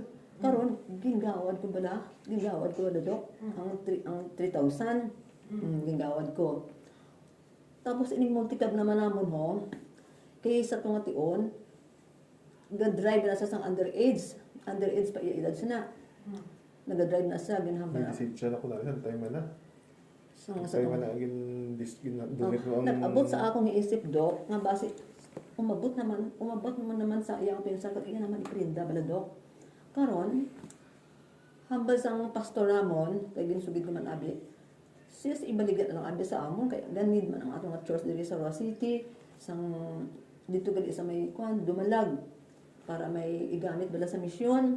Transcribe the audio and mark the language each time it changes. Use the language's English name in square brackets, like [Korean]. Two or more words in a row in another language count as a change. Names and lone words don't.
[Hiligaynon] Karon, gingawad ko bala dok, ang 3,000. Gingawad ko. Tapos ining multicab naman namon ho, kay sa tunga tion, ga-drive na sa sang underage pa iya edad siya na. Nag-drive na siya, ginahambal na. Nag-isip siya na kung ano, tayo man na. Sa Tayo man na, donate mo ang... nag-abot sa akong iisip, Dok, nga base, umabot naman sa iyang pinsan, kag iya naman iprinda, bala, Dok. Karon, hambal sang Pastor Ramon, kay ginsugid ko man abi, sis ibaligat na lang abi sa amon, kay ganid man ang atong church diri sa Roa City, sang dito gali sa may kwan, dumalag, para may igamit bala sa misyon.